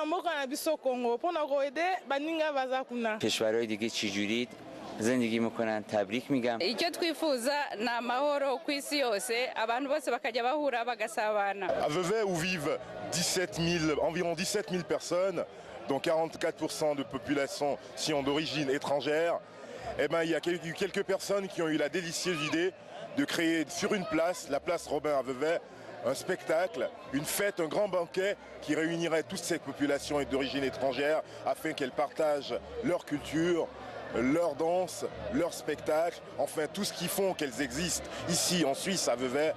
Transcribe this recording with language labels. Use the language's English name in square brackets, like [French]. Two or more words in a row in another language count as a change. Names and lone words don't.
[Persian] کشورهای دیگه چجوری زندگی میکنن تبریک میگم. [Kinyarwanda] icyo twifuza ni amahoro ku isi yose abantu bose bakajya bahura bagasabana. [French] À Vevey où vivent environ 17 000 personnes, dont 44% de population d'origine étrangère, eh ben, il y a eu quelques personnes qui ont eu la délicieuse idée de créer sur une place, la place Robin à Vevey, un spectacle, une fête, un grand banquet qui réunirait toutes ces populations d'origine étrangère afin qu'elles partagent leur culture, leur danse, leur spectacle, enfin tout ce qui font qu'elles existent ici en Suisse à Vevey.